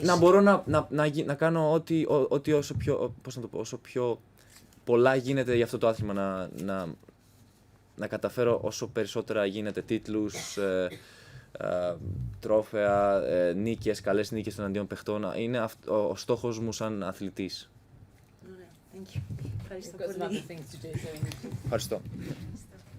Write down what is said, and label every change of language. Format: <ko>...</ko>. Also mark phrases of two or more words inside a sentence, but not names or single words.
<el>Να μπορώ να κάνω ό,τι όσο πιο, πώς να το πω, όσο πιο πολλά γίνεται για αυτό το άθλημα, να καταφέρω όσο περισσότερα γίνεται, τίτλους, τρόφαια, νίκες, καλές νίκες εναντίον παιχτών. Είναι ο στόχος μου σαν αθλητής. Ωραία,</el> <en>thank you. Ευχαριστώ We've got some</en> <el>πολύ.</el> <en>other things to do, so we need to</en> <el>Ευχαριστώ.</el>